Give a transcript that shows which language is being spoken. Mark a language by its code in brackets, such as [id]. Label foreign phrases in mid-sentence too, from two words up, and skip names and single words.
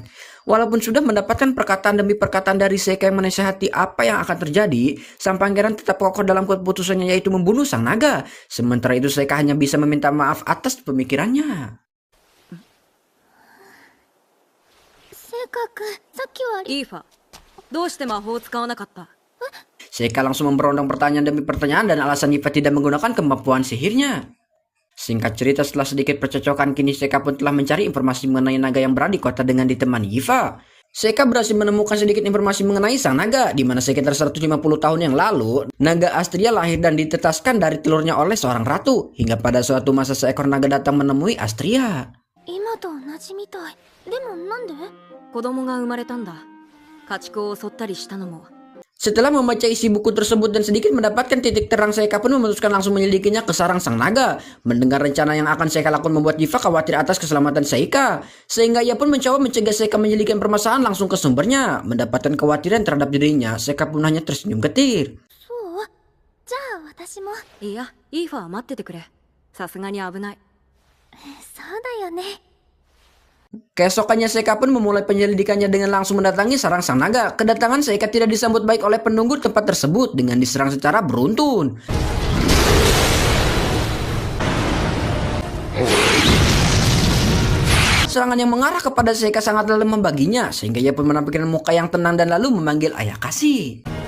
[id] Walaupun sudah mendapatkan perkataan demi perkataan dari Seika yang menasihati apa yang akan terjadi, sang pangeran tetap kokoh dalam keputusannya, yaitu membunuh sang naga. Sementara itu Seika hanya bisa meminta maaf atas pemikirannya. Iva, [ja] どうして魔法を使わなかった? [id] Seika langsung memberondong pertanyaan demi pertanyaan dan alasan Hiva tidak menggunakan kemampuan sihirnya. Singkat cerita, setelah sedikit percocokan, kini Seika pun telah mencari informasi mengenai naga yang berada di kota dengan ditemani Hiva. Seika berhasil menemukan sedikit informasi mengenai sang naga, di mana sekitar 150 tahun yang lalu, naga Astria lahir dan ditetaskan dari telurnya oleh seorang ratu. Hingga pada suatu masa seekor naga datang menemui Astria. [ja] 子供が生まれたんだ。家畜を襲ったりしたのも。 [id] Setelah membaca isi buku tersebut dan sedikit mendapatkan titik terang, Seika pun memutuskan langsung menyelidikinya ke sarang sang naga. Mendengar rencana yang akan Seika lakukan membuat Hiva khawatir atas keselamatan Seika, sehingga ia pun mencoba mencegah Seika menyelidiki permasalahan langsung ke sumbernya. Mendapatkan kekhawatiran terhadap dirinya, Seika pun hanya tersenyum getir. [ja] いや、イーファは待っててくれ。さすがに危ない。 [id] Keesokannya Seika pun memulai penyelidikannya dengan langsung mendatangi sarang sang naga. Kedatangan Seika tidak disambut baik oleh penunggu tempat tersebut dengan diserang secara beruntun. Serangan yang mengarah kepada Seika sangat dalam membaginya, sehingga ia pun menampilkan muka yang tenang dan lalu memanggil ayah kasih.